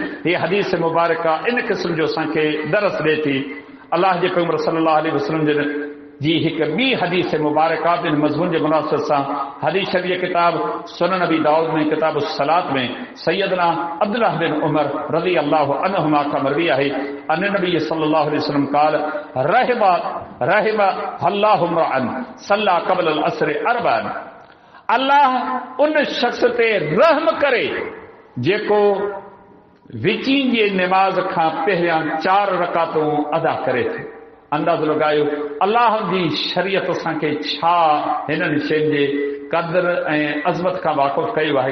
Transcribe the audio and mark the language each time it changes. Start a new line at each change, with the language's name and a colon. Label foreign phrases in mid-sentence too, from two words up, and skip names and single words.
Sindhi: हीअ हदीस मुबारका इन क़िस्म जो असांखे दरस ॾे थी। अलाह जे पैगंबर
Arabic: صلى الله عليه وسلم
Sindhi: जन जी हिकु ॿी हदीस मुबारका बिन मज़मून जे मुनासिब सां हदीस शरीफ़ किताब सुनन नबी दाऊद में किताब सलात में सैयदना अब्दुल्लाह बिन उमर
Arabic: رضي الله عنهما
Sindhi: का मरवी आहे
Arabic: أن النبي صلى الله عليه وسلم قال رحم الله امرأ صلى قبل العصر أربعا.
Sindhi: अल्लाह उन शख्स ते रहम करे जेको विची जे निमाज़ खां पहिरियां 4 रकातूं अदा करे थो। अंदाज़ो लॻायो अल्लाह जी शरीयत असांखे छा हिननि शयुनि जे क़दर ऐं अज़मत खां वाक़ुफ़ कयो आहे।